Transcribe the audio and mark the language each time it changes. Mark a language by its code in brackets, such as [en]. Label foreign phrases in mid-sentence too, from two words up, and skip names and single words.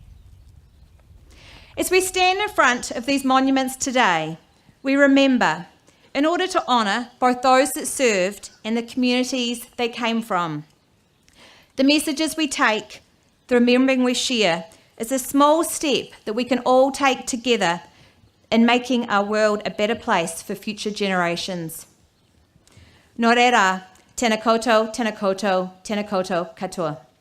[en] As we stand in front of these monuments today, we remember in order to honour both those that served and the communities they came from. The messages we take, the remembering we share, is a small step that we can all take together in making our world a better place for future generations. [mi] Nō reira, tēnā koutou, tēnā koutou, tēnā koutou katoa.